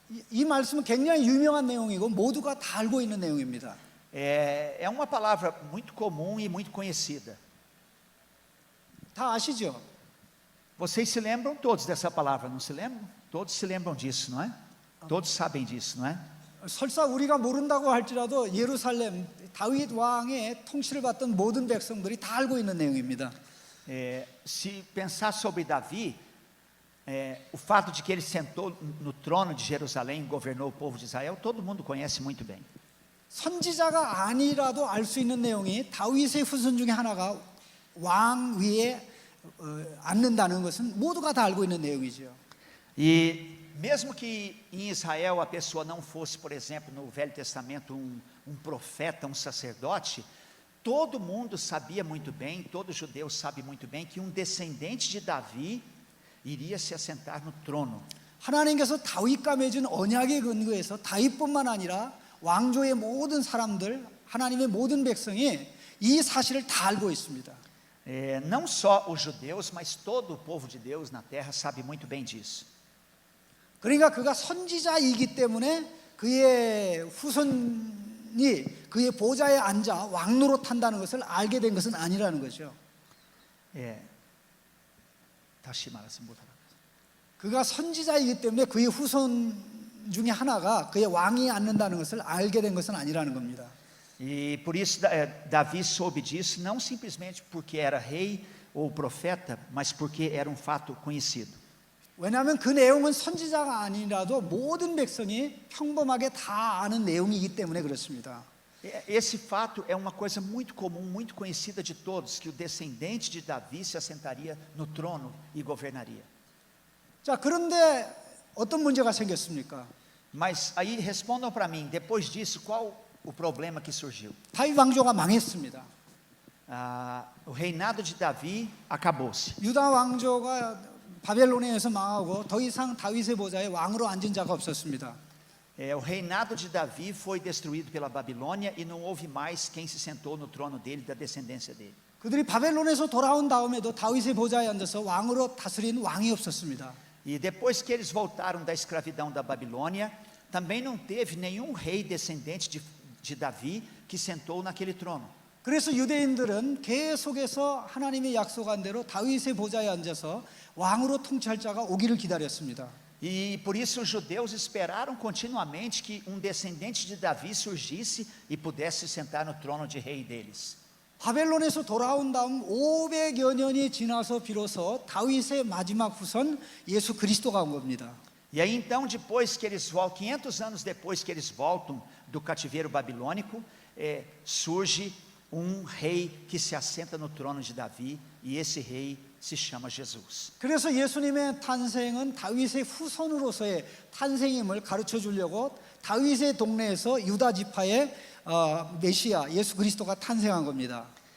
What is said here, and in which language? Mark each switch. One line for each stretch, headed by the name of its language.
Korean: 이 말씀은 굉장히 유명한 내용이고 모두가 다 알고 있는 내용입니다.
Portuguese: É uma palavra muito comum e muito conhecida.
Korean: 다 아시죠?
Portuguese: Vocês se lembram todos dessa palavra, não se lembram? Todos se lembram disso, não é? Todos sabem disso, não é?
Korean: 설사 우리가 모른다고 할지라도 예루살렘 다윗 왕의 통치를 받던 모든 백성들이 다 알고 있는 내용입니다.
Portuguese: Se pensar sobre Davi, o fato de que ele sentou no trono de Jerusalém e governou o povo de Israel, todo mundo conhece muito bem.
Korean: 선지자가 아니라도 알 수 있는 내용이 다윗의 후손 중에 하나가 왕 위에 앉는다는 것은 모두가 다 알고 있는 내용이죠.
Portuguese: E mesmo que em Israel a pessoa não fosse, por exemplo, no Velho Testamento, um profeta, um sacerdote, todo mundo sabia muito bem, todo judeu sabe muito bem que um descendente de Davi iria se assentar no trono.
Korean: 하나님께서 다윗과 맺은 언약에 근거해서 다윗뿐만 아니라 왕조의 모든 사람들, 하나님의 모든 백성이 이 사실을 다 알고 있습니다.
Portuguese: Não só os judeus, mas todo o povo de Deus na terra sabe muito bem disso.
Korean: 그러니까 그가 선지자이기 때문에 그의 후손이 그의 보좌에 앉아 왕 노릇한다는 것을 알게 된 것은 아니라는 거죠. 다시 말씀보다. 그가 선지자이기 때문에 그의 후손 중에 하나가 그의 왕이 앉는다는 것을 알게 된 것은 아니라는 겁니다.
Portuguese: E por isso Davi soube disso, não simplesmente porque era rei ou profeta, mas porque era um fato conhecido.
Korean: 왜냐하면 그 내용은 선지자가 아니라도 모든 백성이 평범하게 다 아는 내용이기 때문에 그렇습니다.
Portuguese: Esse fato é uma coisa muito comum, muito conhecida de todos, que o descendente de Davi se assentaria no trono e governaria.
Korean: 자, 그런데 어떤 문제가 생겼습니까?
Portuguese: Mas aí respondam para mim, depois disso, qual o problema que surgiu?
Korean: 다윗 왕조가 망했습니다.
Portuguese: O reinado de Davi acabou-se.
Korean: 유다 왕조가 바벨론에 의해서 망하고 더 이상 다윗의 보좌에 왕으로 앉은 자가 없었습니다.
Portuguese: O reinado de Davi foi destruído pela Babilônia e não houve mais quem se sentou no trono dele, da descendência dele.
Korean: 그들이 바벨론에서 돌아온 다음에도 다윗의 보좌에 앉아서 왕으로 다스린 왕이 없었습니다.
Portuguese: E depois que eles voltaram da escravidão da Babilônia, também não teve nenhum rei descendente de Davi que sentou naquele trono.
Korean: 그래서 유대인들은 계속해서 하나님의 약속한 대로 다윗의 보좌에 앉아서 왕으로 통치할 자가 오기를 기다렸습니다.
Portuguese: E por isso os judeus esperaram continuamente que um descendente de Davi surgisse e pudesse sentar no trono de rei deles.
Korean: 바벨론에서 돌아온 다음 500여 년이 지나서 비로소 다윗의 마지막 후손 예수 그리스도가 온 겁니다.
Portuguese: E aí então, depois que eles voltam, 500 anos depois que eles voltam do cativeiro babilônico, surge um rei que se assenta no trono de Davi, e esse rei se chama Jesus.
Korean: 그래서 예수님의 탄생은 다윗의 후손으로서의 탄생임을 가르쳐 주려고 다윗의 동네에서 유다 지파의 메시아 예수 그리스도가 탄생한 겁니다.